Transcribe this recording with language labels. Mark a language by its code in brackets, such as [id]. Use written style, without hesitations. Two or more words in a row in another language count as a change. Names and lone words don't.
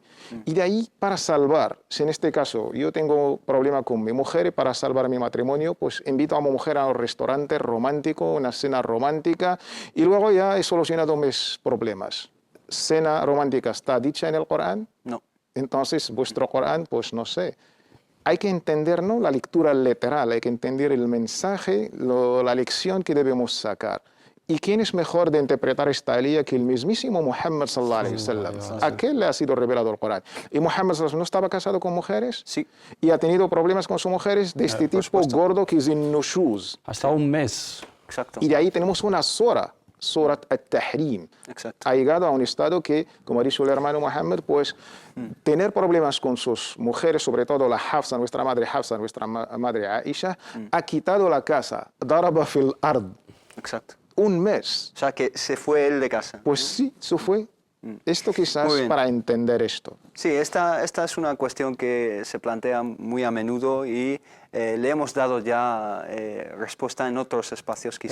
[es] Y de ahí para salvar, si en este caso yo tengo problema con mi mujer y para salvar mi matrimonio pues invito a mi mujer a un restaurante romántico, una cena romántica y luego ya he solucionado mis problemas. ¿Cena romántica está dicha en el Corán? No. Entonces, vuestro Corán, pues no sé. Hay que entender, ¿no?, la lectura literal, hay que entender el mensaje, la lección que debemos sacar. ¿Y quién es mejor de interpretar esta alía que el mismísimo Muhammad [ar] صلى الله عليه وسلم? [es] ¿A qué le ha sido revelado el Corán? ¿Y Muhammad [ar] صلى الله عليه وسلم [es] no estaba casado con mujeres? Sí. ¿Y ha tenido problemas con sus mujeres de este tipo gordo que es nushuz? Hasta un mes. Exacto. Y de ahí tenemos una sura. Surat al-Tahrim. Ha llegado a un estado que, como ha dicho el hermano Muhammad, pues tener problemas con sus mujeres, sobre todo la Hafsa, nuestra madre Aisha, ha quitado la casa. [ar] ضرب في الأرض. [es] Exacto. Un mes. O sea, que se fue él de casa. Pues sí, se fue. Esto quizás para entender esto. Sí, esta es una cuestión que se plantea muy a menudo y le hemos dado ya respuesta en otros espacios quizás.